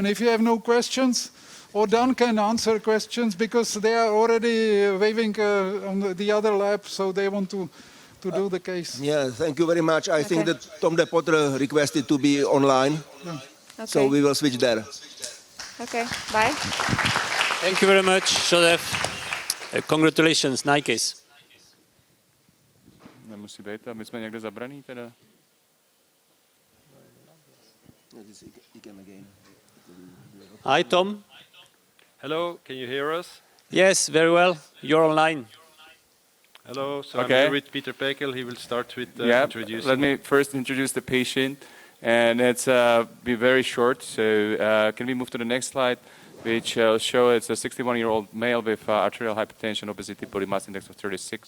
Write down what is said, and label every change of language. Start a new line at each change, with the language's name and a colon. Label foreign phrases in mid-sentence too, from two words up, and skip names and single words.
English: If you have no questions, or Dan can answer questions because they are already waving on the other lab, so they want to do the case. Yeah, thank you very much. I think Okay. that Tom de Potter requested to be online, so Okay. we will switch there. Okay. Bye. Thank you very much, Joseph. Congratulations, nice case.
Czech: Nemusí být, a my jsme někde zabraný teda.
English: Hi, Tom. Hello, can you hear us? Yes, very well. You're online. Hello, so Okay. I'm here with Peter Pekel. He will start with introducing. Let me first introduce the patient, and it's be very short. So can we move to the next slide, which show it's a 61-year-old male with arterial hypertension, obesity, body mass index of 36.